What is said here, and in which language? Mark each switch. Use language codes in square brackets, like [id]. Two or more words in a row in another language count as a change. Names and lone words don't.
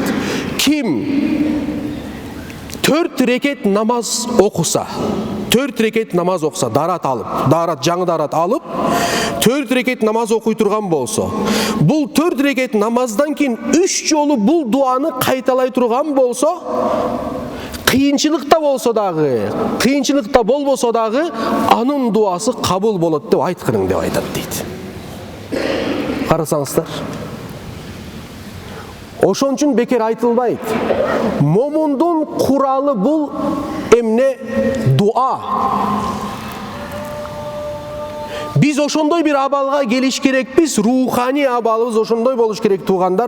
[ky] Kim 4 reket namaz okusa, 4 reket namaz okusa, жаңы дарат alıp 4 reket namaz okuy turgan bolsa, bul 4 reket namazdan keyin 3 jolu bul duanı kaytalay turgan bolsa, kıyınçılıkta bolsa dagı, kıyınçılıkta bolbosa dagı anın duası kabul bolot dep aytkının dep aytat deydi. карасаңыздар. Ошон үчүн бекер айтылбайт. Момундун куралы бул эмне? Дуа. Биз ошондой бир абалга келиш керекпиз, руханий абалыбыз ошондой болуш керек туугандар.